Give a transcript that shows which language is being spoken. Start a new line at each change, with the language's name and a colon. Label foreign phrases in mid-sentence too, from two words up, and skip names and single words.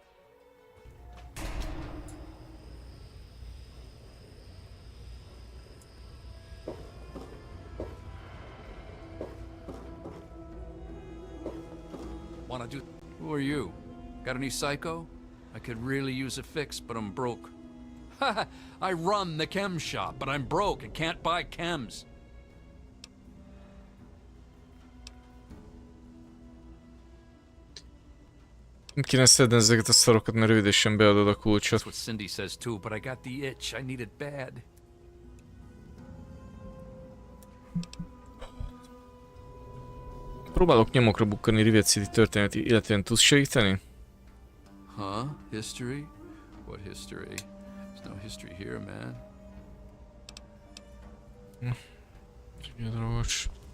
English: Wanna do... Who are you? Got any psycho? I could really use a fix, but I'm broke. Haha, I run the chem shop, but I'm broke and can't buy chems.
Hungarian: Nem kéne szedni ezeket a szarokat, mert rövidesen beadod a kulcsot.
English: That's what Cindy says too, but I got the itch. I need it bad.
Hungarian: Próbálok nyomokra bukkani Rivet City történeti, illetve tudsz segíteni?
English: Huh? History? What history? There's no history here, man.
Hungarian: Drogos.